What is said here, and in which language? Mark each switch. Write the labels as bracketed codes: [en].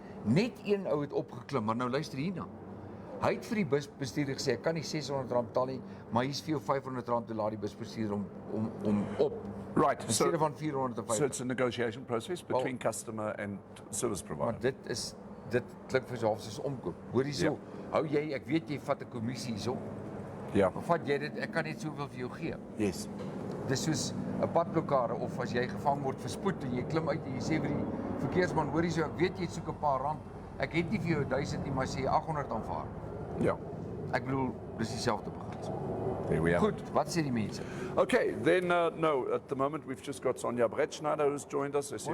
[af] Net een ou het opgeklim, maar nou luister hierna. Hy het vir die busbestuurder gesê, ek kan nie R600 betaal nie, maar hier's vir jou R500 te laat die busbestuurder om op. [en] Right. [af] Instead van R450. [en] So it's a negotiation process between customer and service provider. [af] Maar dit klink vir half soos omkoop. Hoor hierso. Hou jy, ek weet jy vat 'n kommissie hierso. Ja. Maar vat jy dit, ek kan net soveel vir jou gee. [en] Yes. [af] Dis soos 'n padblokkade of as jy gevang word vir spoed en jy klim uit en jy sê vir die verkeersman, hoor hierso, ek weet jy soek 'n paar rand. Ek het nie vir jou 1000 nie, maar sê 800 aanvaar. Ja. Ek bedoel, dis dieselfde beginsel. [en] There we are. [af] Goed, wat sê die mense? [en] Okay, then no, at the moment we've just got Sonja Bretschneider who's joined us. [af] Sy sê